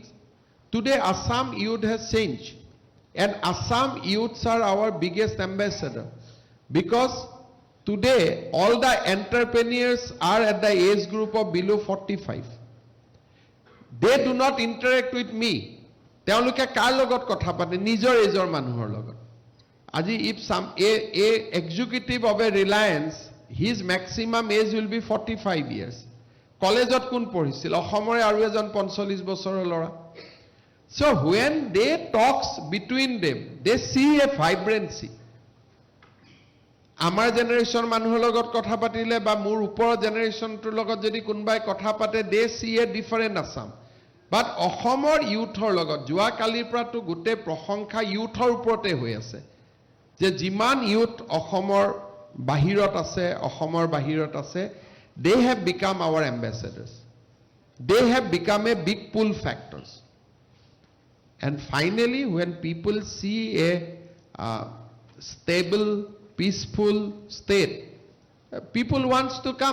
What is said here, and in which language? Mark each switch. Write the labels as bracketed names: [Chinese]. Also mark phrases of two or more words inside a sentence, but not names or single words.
[English] Today, Assam youth has changed. And Assam youths are our biggest ambassador. Because today, all the entrepreneurs are at the age group of below 45. They do not interact with me. [Assamese] তেওঁলোকে কাৰ লগত কথা পাতে নিজৰ এজৰ মানুহৰ লগত আজি [English] if some a executive of a Reliance his maximum age will be 45 years [Assamese] কলেজত কোন পঢ়িছিল অসমৰে আৰু এজন 45 বছৰৰ ল'ৰা [English] so when they talks between them they see a vibrancy [Assamese] আমাৰ জেনাৰেশন মানুহৰ লগত কথা পাতিলে বা মোৰ ওপৰৰ জেনাৰেশনটোৰ লগত যদি কোনবাই কথা পাতে [English] they see a different Assam. But [Assamese] অসমৰ ইউথৰ লগত যোৱা কালিৰ পৰাটো গোটে প্ৰশংসা ইউথৰ ওপৰতে হৈ আছে যে যিমান ইউথ অসমৰ বাহিৰত আছে [English] they have become our ambassadors they have become a big pull factors and finally when people see a stable peaceful state people wants to come.